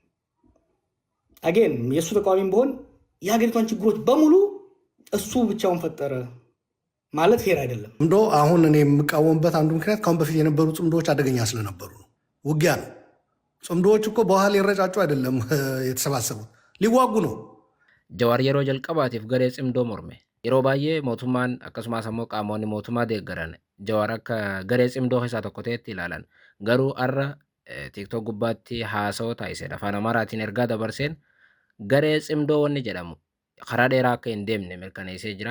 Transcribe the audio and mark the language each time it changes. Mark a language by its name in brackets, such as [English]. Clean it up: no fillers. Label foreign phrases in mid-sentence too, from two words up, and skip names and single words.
[Amharic] አጌን የእሱ ተቃዋሚም ቢሆን የሀገሪቷን ችግሮች በሙሉ እሱ ብቻውን ፈጠረ ማለት ፌር አይደለም። ጽምዶ አሁን እኔ የምቃወምበት አንዱ ምክንያት ካሁን በፊት የነበሩ ጽምዶዎች አደገኛ ስለነበሩ ነው። ውጊያ ነው። ጽምዶዎች እኮ በኋላ ሊረጫጩ አይደለም የተሰባሰቡት፣ ሊዋጉ ነው። [Oromo] Jawaar yeroo jalqabaatiif garee cimdoo mormee yeroo baay'ee mootummaan akkasumas immoo qaamonni mootummaa deeggaran Jawaar akka garee cimdoo keessaa tokko ta'etti ilaalan. Garuu har'a TikTok gubbaatti haasawaa taasisedha. Afaan Amaaraatiin ergaa dabarseen garee cimdoo wanni jedhamu karaa dheeraa akka hin deemne mirkaneessee jira.